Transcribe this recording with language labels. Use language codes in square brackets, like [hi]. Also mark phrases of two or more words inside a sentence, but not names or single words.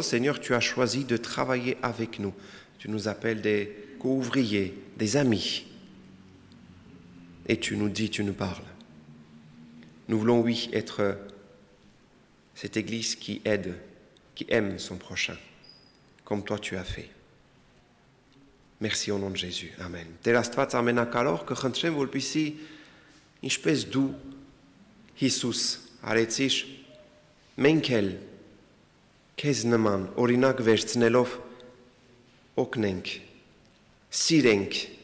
[fr] Seigneur, tu as choisi de travailler avec nous. Tu nous appelles des co-ouvriers, des amis. Et tu nous dis, tu nous parles. Nous voulons, oui, être cette Église qui aide, qui aime son prochain, comme toi tu as fait. Merci au nom de Jésus. Amen. [hy] Տեր Աստված ամենակարող կխնդրեմ, որպեսզի ինչպես դու Հիսուս արեցիր, մենք էլ քեզ նման օրինակ վերցնելով օգնենք, սիրենք